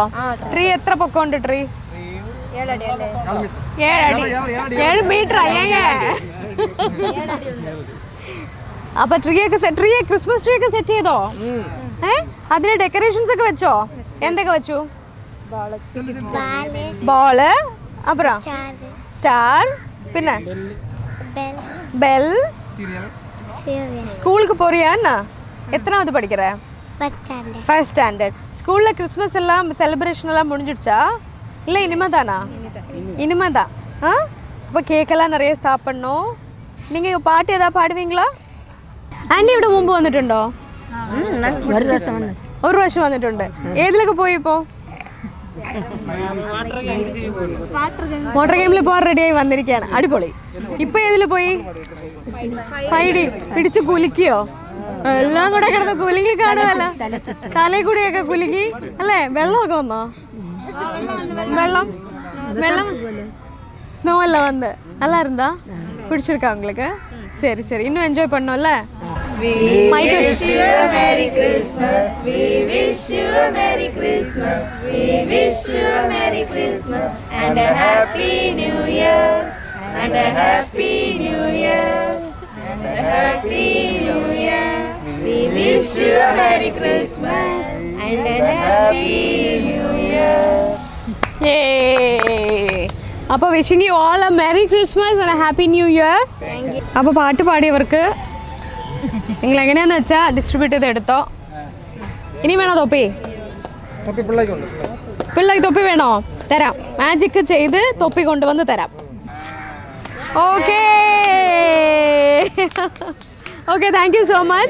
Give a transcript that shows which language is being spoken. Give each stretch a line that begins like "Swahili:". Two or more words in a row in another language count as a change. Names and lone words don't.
Malayalam: ട്രീ എത്ര പൊക്കമുണ്ട്? ട്രീ 7 മീറ്റർ. അപ്പൊ ട്രീ ക്രിസ്മസ് ട്രീ ഒക്കെ സെറ്റ് ചെയ്തോ? അതിന് ഡെക്കറേഷൻസ് ഒക്കെ വെച്ചോ? എന്തൊക്കെ വെച്ചു? ബോള്, അപ്പുറം സ്റ്റാർ, പിന്നെ பெல்
Tamil: ஸ்கூலுக்கு போறியா? எத்தனாவது படிக்கிற? ஃபர்ஸ்ட் ஸ்டாண்டர்ட். ஸ்கூலில் கிறிஸ்மஸ் எல்லாம் செலிப்ரேஷன் எல்லாம் முடிஞ்சிடுச்சா இல்லை இனிமே தானா? இனிமே தான். அப்போ கேக்கெல்லாம் நிறைய சாப்பிடணும். நீங்கள் பாட்டு ஏதாவது பாடுவீங்களா?
Malayalam: ஆண்டி ഇവിടെ മുമ്പ് വന്നിട്ടുണ്ടോ? ഒരു പ്രാവശ്യം വന്നിട്ടുണ്ട്. ഏതിലൊക്കെ പോയി ഇപ്പോൾ? വാട്ടർ ഗെയിമിൽ പോകാൻ റെഡിയായി വന്നിരിക്കുകയാണ്. അടിപൊളി. ഇപ്പൊ ഏതിൽ പോയി? ഫൈഡി പിടിച്ചു കുലുക്കിയോ? എല്ലാം കൂടെ കിടന്ന് കുലുങ്ങി കാണുമല്ലോ. തലയിൽ കൂടിയൊക്കെ കുലുങ്ങി അല്ലേ? വെള്ളമൊക്കെ വന്നോ? വെള്ളം സ്നോ എല്ലാം വന്ന്
Tamil: நல்லா இருந்தா பிடிச்சிருக்கா உங்களுக்கு? சரி சரி, இன்னும் என்ஜாய் பண்ணோம்ல.
English: We wish you a Merry Christmas. We wish you a Merry Christmas. We wish you a Merry Christmas and a Happy New Year. And a Happy New Year. And a Happy New Year. We wish you a Merry Christmas and a Happy New Year. Yay! അപ്പോൾ wishing you all a merry Christmas and a happy new year.
Malayalam: അപ്പോൾ പാട്ട് പാടിയവർക്ക് നിങ്ങൾ എങ്ങനെയാന്ന് വെച്ചാൽ ഡിസ്ട്രിബ്യൂട്ട് ചെയ്ത് എടുത്തോ. ഇനി വേണോ തൊപ്പി? പിള്ളേർക്ക് തൊപ്പി വേണോ? തരാം. മാജിക് ചെയ്ത് തൊപ്പി കൊണ്ടുവന്ന് തരാം.
English: okay okay, thank you so much.